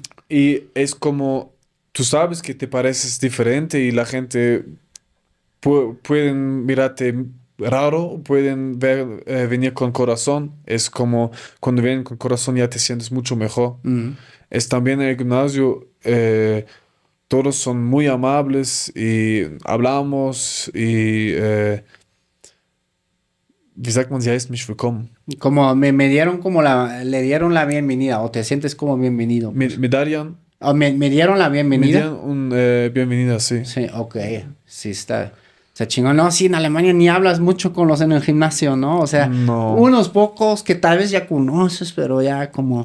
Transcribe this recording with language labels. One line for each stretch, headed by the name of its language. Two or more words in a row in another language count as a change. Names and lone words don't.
Spanish: Y es como, tú sabes que te pareces diferente y la gente pueden mirarte raro, pueden venir con corazón. Es como cuando vienen con corazón ya te sientes mucho mejor. Ujú. Es también en el gimnasio, todos son muy amables y hablamos y
German: wie sagt man, sie heißt mich willkommen.
Spanish: Como me dieron como le dieron la bienvenida o te sientes como bienvenido. Me darían, O me dieron la me bienvenida. dieron un bienvenida, sí. Sí, ok. Sí, está chingón. No, sí, en Alemania ni hablas mucho con los en el gimnasio, ¿no? O sea, No. unos pocos que tal vez ya conoces, pero ya como...